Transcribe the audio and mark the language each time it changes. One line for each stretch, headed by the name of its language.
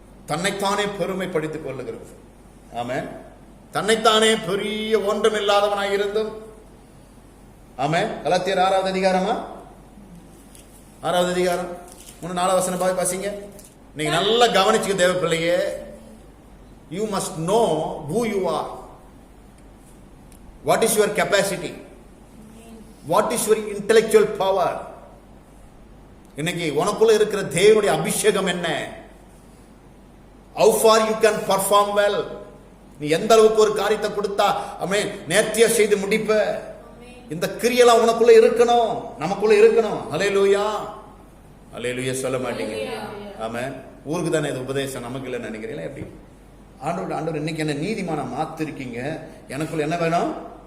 Tamil: தன்னைத்தானே பெருமைப்படுத்திக் கொள்ளுகிறது. ஆமென். தன்னைத்தானே பெரிய ஒன்றுமில்லாதவனாய் இருந்தும். ஆமென். கலாத்தியர் 6வது அதிகாரமா, 6வது அதிகாரம் 3-4 வசனம் வாசிங்க. நீங்க நல்லா கவனிச்சுக்க தேவ பிள்ளையே.
English: You must know who you are. What is your capacity? What is your intellectual power?
Tamil: இன்னைக்கு உனக்குள்ள இருக்கிற தேவனுடைய அபிஷேகம் என்ன?
English: How far you can perform well?
Tamil: நீ எந்த அளவுக்கு ஒரு காரியத்தை கொடுத்தா ஆமென் நேர்த்தியா செய்து முடிப்ப. இந்த கிரியெல்லாம் உனக்குள்ள இருக்கணும், நமக்குள்ள இருக்கணும். அல்லேலூயா. அல்லேலூயா சொல்ல மாட்டீங்க? ஆமென். ஊருக்கு தானே இது உபதேசம், நமக்கு இல்லைன்னு நினைக்கிறீங்களா? எப்படி? ஆண்டவர் இன்னைக்கு என்ன நீதிமானா மாத்திருக்கீங்க. எனக்குள்ள என்ன வேணும்?